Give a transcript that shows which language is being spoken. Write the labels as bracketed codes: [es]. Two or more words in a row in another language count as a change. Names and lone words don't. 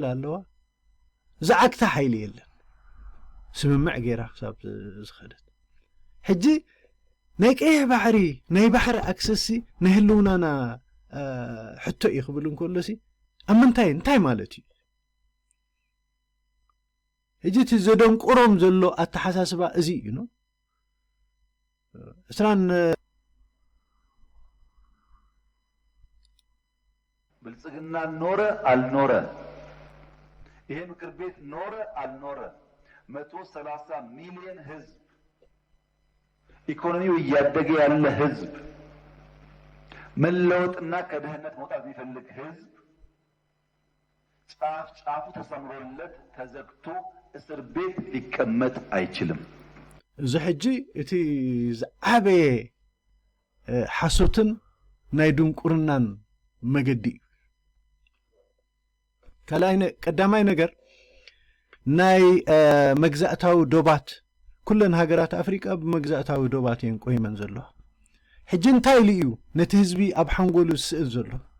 [ti] ኣለዋ ዝዓግታ ሓይሊ የለን ስምምዕ ገይራ ክሳብ ዝኸደት ሕጂ ናይ ቀይሕ ባሕሪ ናይ ባሕሪ ኣክሰስ ናይ ህልውናና ሕቶ እዩ ክብል እንከሎሲ ኣብ ምንታይ እንታይ ማለት እዩ ሕጂ እቲ ዘደንቁሮም ዘሎ ኣተሓሳስባ እዚ እዩ ኖ እስራን [am] ብልጽግና ኖረ አልኖረ ይሄ ምክር ቤት ኖረ አልኖረ 130 ሚሊዮን ህዝብ ኢኮኖሚው እያደገ ያለ ህዝብ መለወጥና ከድህነት መውጣት የሚፈልግ ህዝብ ጫፉ ተሰምሮለት ተዘግቶ እስር ቤት ሊቀመጥ አይችልም [ti] እዚ ሕጂ እቲ ዝዓበየ ሓሶትን ናይ ድንቁርናን መገዲ ቀዳማይ ነገር ናይ መግዛእታዊ ዶባት ኩለን ሃገራት ኣፍሪቃ ብመግዛእታዊ ዶባት እየን ቆይመን ዘለዋ ሕጂ እንታይ ኢሉ እዩ ነቲ ህዝቢ ኣብ ሓንጎሉ ዝስእል ዘሎ